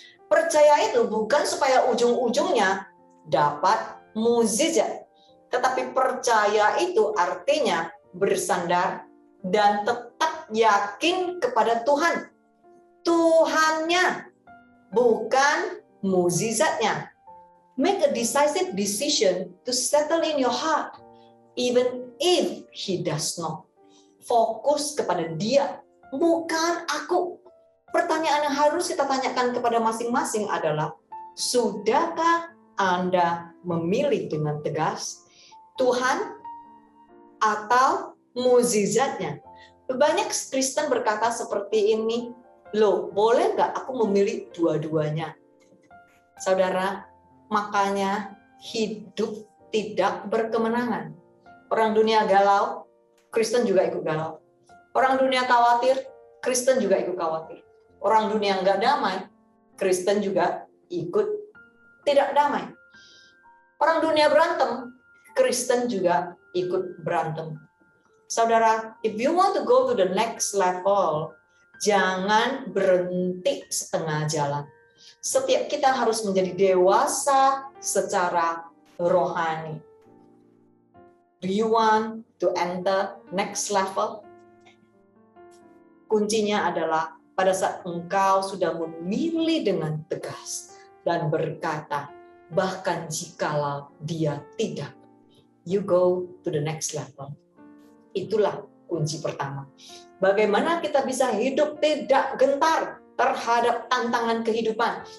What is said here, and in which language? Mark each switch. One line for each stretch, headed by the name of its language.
Indonesian: Percaya itu bukan supaya ujung-ujungnya dapat mukjizat, tetapi percaya itu artinya bersandar dan tetap yakin kepada Tuhan. Tuhannya, bukan mukjizatnya.
English: Make a decisive decision to settle in your heart, even if He does not.
Indonesian: Fokus kepada Dia, bukan aku. Pertanyaan yang harus kita tanyakan kepada masing-masing adalah, sudahkah Anda memilih dengan tegas Tuhan atau mukjizatnya? Banyak Kristen berkata seperti ini, loh, boleh nggak aku memilih dua-duanya? Saudara, makanya hidup tidak berkemenangan. Orang dunia galau, Kristen juga ikut galau. Orang dunia khawatir, Kristen juga ikut khawatir. Orang dunia nggak damai, Kristen juga ikut tidak damai. Orang dunia berantem, Kristen juga ikut berantem. Saudara,
English: if you want to go to the next level,
Indonesian: jangan berhenti setengah jalan. Setiap kita harus menjadi dewasa secara rohani.
English: Do you want to enter next level?
Indonesian: Kuncinya adalah pada saat engkau sudah memilih dengan tegas dan berkata, bahkan jikalau dia tidak,
English: you go to the next level.
Indonesian: Itulah kunci pertama. Bagaimana kita bisa hidup tidak gentar terhadap tantangan kehidupan?